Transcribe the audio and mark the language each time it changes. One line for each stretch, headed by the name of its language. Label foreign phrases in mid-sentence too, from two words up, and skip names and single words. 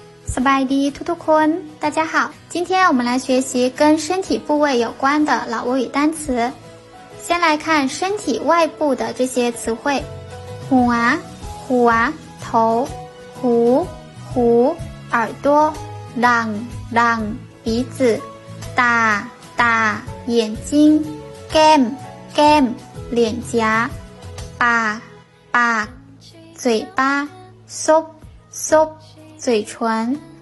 Lao: ສະບາຍດີທຸກຄົນ
Chinese: 大家好，今天我们来学习跟身体部位有关的老挝语单词。先来看身体外部的这些词汇， หัว头，หู耳朵， ดัง鼻子， ตา眼睛， แก้ม脸颊， ปาก嘴巴， ซบ嘴唇，